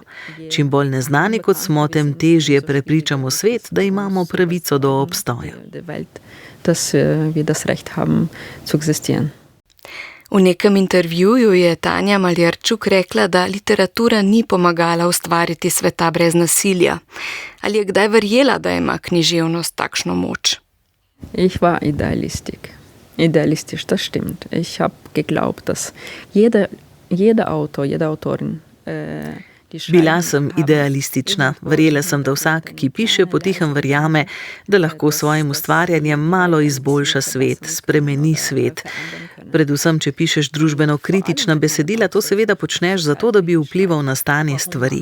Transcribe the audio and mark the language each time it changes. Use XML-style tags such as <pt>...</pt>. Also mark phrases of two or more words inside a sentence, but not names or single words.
<sl>Čim bolj neznani kot smo, tem težje prepričamo svet, da imamo pravico do obstoja. V nekem intervjuju je Tanja Maljarčuk rekla, da literatura ni pomagala ustvariti sveta brez nasilja. Ali je kdaj verjela, da ima književnost takšno moč?</sl> <de>Ich war idealistisch, das stimmt. Ich habe geglaubt, dass jeder Autor, jede Autorin</de> <sl>Bila sem idealistična. Verjela sem, da vsak, ki piše, potihem verjame, da lahko s svojim ustvarjanjem malo izboljša svet, spremeni svet. Predvsem, če pišeš družbeno kritična besedila, to seveda počneš zato, da bi vplival na stanje stvari.</sl>